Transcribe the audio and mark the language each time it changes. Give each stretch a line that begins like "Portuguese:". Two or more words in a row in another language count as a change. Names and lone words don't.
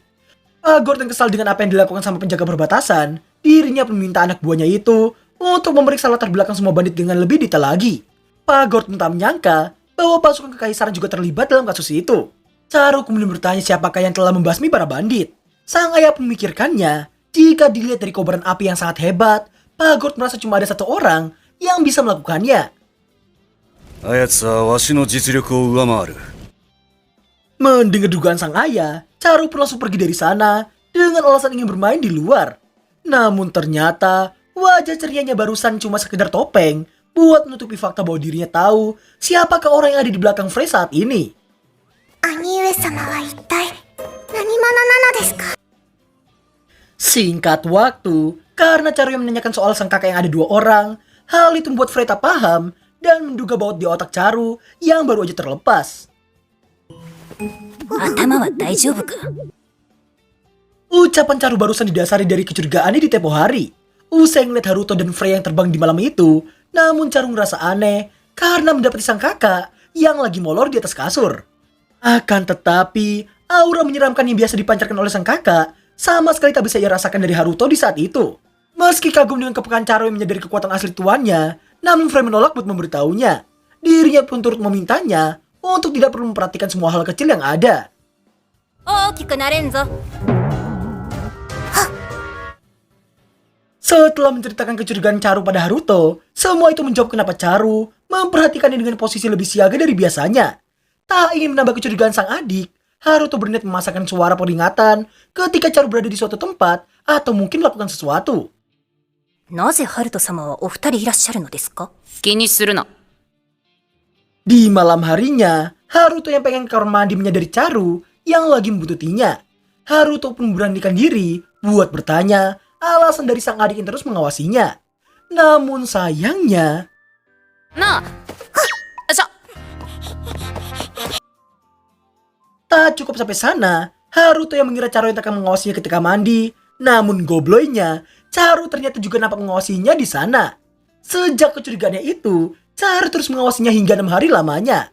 Indonesian: Pak Gord yang kesal dengan apa yang dilakukan sama penjaga perbatasan, dirinya pun meminta anak buahnya itu untuk memeriksa latar belakang semua bandit dengan lebih detail lagi. Pak Gord pun tak menyangka bahwa pasukan kekaisaran juga terlibat dalam kasus itu. Charu kemudian bertanya siapakah yang telah membasmi para bandit. Sang ayah pun memikirkannya, jika dilihat dari kobaran api yang sangat hebat, Pak Gord merasa cuma ada satu orang yang bisa melakukannya.
Japanese: あやつはわしの実力を上回る。
Indonesian: Mendengar dugaan sang ayah, Charu pun langsung pergi dari sana dengan alasan ingin bermain di luar. Namun ternyata Wajah cerianya barusan cuma sekedar topeng buat menutupi fakta bahwa dirinya tahu siapakah orang yang ada di belakang Frey saat ini.
Japanese: 兄上様は一体何者なのですか？
Indonesian: Singkat waktu, karena Charu yang menanyakan soal sang kakak yang ada 2 orang, hal itu membuat Frey tak paham dan menduga bahwa di otak Charu yang baru aja terlepas.
Japanese: 頭は大丈夫か？
Indonesian: Ucapan Charu barusan didasari dari kecurigaannya di tempo hari. Usai ngeliat Haruto dan Frey yang terbang di malam itu, namun Charu ngerasa aneh karena mendapati sang kakak yang lagi molor di atas kasur. Akan tetapi, aura menyeramkan yang biasa dipancarkan oleh sang kakak sama sekali tak bisa ia rasakan dari Haruto di saat itu. Meski kagum dengan kepekaan Charu yang menyadari kekuatan asli tuannya, namun Frey menolak buat memberitahunya. Dirinya pun turut memintanya untuk tidak perlu memperhatikan semua hal kecil yang ada.
Japanese: 大きくなれんぞ。
Indonesian: Setelah menceritakan kecurigaan Charu pada Haruto, semua itu menjawab kenapa Charu memperhatikannya dengan posisi lebih siaga dari biasanya. Tak ingin menambah kecurigaan sang adik, Haruto berniat memasakkan suara peringatan ketika Charu berada di suatu tempat atau mungkin melakukan sesuatu.
Japanese: なぜハルト様はお二人いらっしゃるのですか？気にするな。
Indonesian: Di malam harinya, Haruto yang pengen ke kamar mandi menyadari Charu yang lagi membuntutinya. Haruto pun memberanikan diri buat bertanya alasan dari sang adik yang terus mengawasinya. Namun sayangnya,
Japanese: なあ。しゃ。
Indonesian: tak cukup sampai sana, Haruto yang mengira Charu yang akan mengawasinya ketika mandi. Namun gobloynya, Charu ternyata juga nampak mengawasinya di sana. Sejak kecurigaannya itu, Charu terus mengawasinya hingga 6 hari lamanya.